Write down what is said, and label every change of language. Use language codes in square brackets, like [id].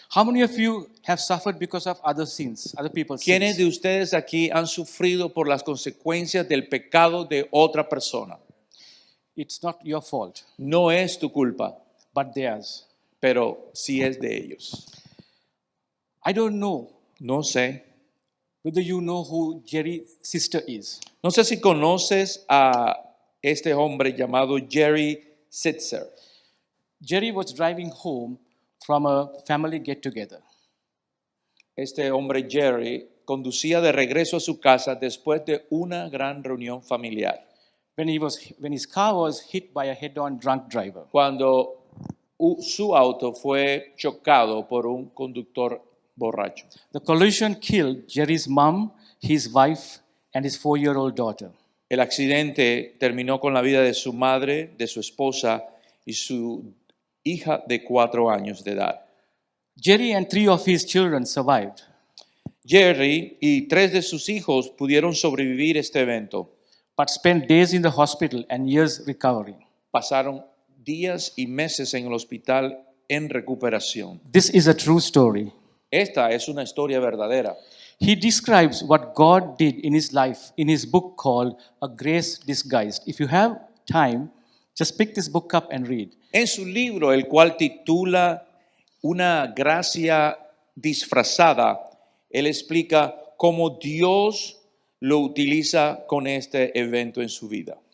[en] How many of you have suffered because of other sins, other people's [es] ¿Quiénes [en] sins? [es] de ustedes aquí han sufrido por las consecuencias del pecado de otra persona? [en] It's not your fault, [es] No es tu culpa, [en] but theirs. [es] pero sí es de ellos. [en] I don't know [es] No sé. [en] whether you know who Jerry's sister is. [es] No sé si conoces a este hombre llamado Jerry Sitzer. [en] Jerry was driving home from a family get-together. [es] Este hombre Jerry conducía de regreso a su casa después de una gran reunión familiar. [en] When his car was hit by a head-on drunk driver. [es] Cuando su auto fue chocado por un conductor borracho. [en] The collision killed Jerry's mom, his wife, and his 4-year-old daughter. [es] El accidente terminó con la vida de su madre, de su esposa y su hija de 4 años de edad. [en] Jerry and 3 of his children survived. [es] Jerry y 3 de sus hijos pudieron sobrevivir este evento. [en] But spent days in the hospital and years recovering. [es] Pasaron días y meses en el hospital en recuperación. [en] This is a true story. [es] Esta es una historia verdadera. [en] He describes what God did in his life in his book called A Grace Disguised. If you have time, just pick this book up and read. [es] En su libro, el cual titula Una gracia disfrazada, él explica cómo Dios lo utiliza con este evento en su vida.